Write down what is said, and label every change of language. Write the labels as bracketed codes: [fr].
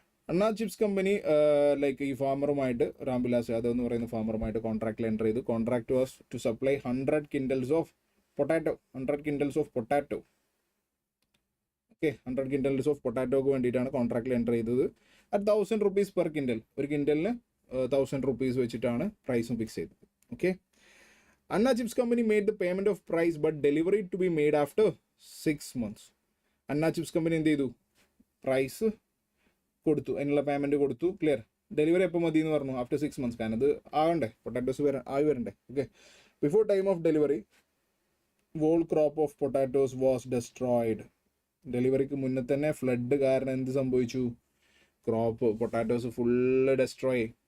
[ml] അണ്ണ chips company like ഈ ഫാമറുമായിട്ട്, റാം ബിലാസ് യാദവ് എന്ന് പറയുന്ന ഫാമറുമായിട്ട് കോൺട്രാക്റ്റിൽ എൻ്റർ ചെയ്തു. [en] contract was to supply 100 quintals of potato, 100 quintals of potato, okay, 100 quintals of [ml] പൊട്ടാറ്റോക്ക് വേണ്ടിയിട്ടാണ് കോൺട്രാക്റ്റിൽ എൻ്റർ ചെയ്തത്. [en] at 1000 rupees per quintal, [ml] ഒരു ക്വിൻ്റലിന് 1000 rupees വെച്ചിട്ടാണ് പ്രൈസും ഫിക്സ് ചെയ്തത്. [en] Okay, Anna Chips Company made the payment of price but delivery to be made after 6 months. [ml] Anna Chips Company എന്ത് ചെയ്തു? Price കൊടുത്തു, അതിനുള്ള പേയ്മെൻറ്റ് കൊടുത്തു, ക്ലിയർ. ഡെലിവറി എപ്പോൾ മതി എന്ന് പറഞ്ഞു? [en] After 6 months. [ml] കാരണം അത് ആകണ്ടേ, പൊട്ടാറ്റോസ് ആയി വരണ്ടേ. [en] Okay, before time of delivery whole crop of potatoes was destroyed. [ml] ഡെലിവറിക്ക് മുന്നേ തന്നെ ഫ്ലഡ് കാരണം എന്ത് സംഭവിച്ചു? Crop potatoes full destroy.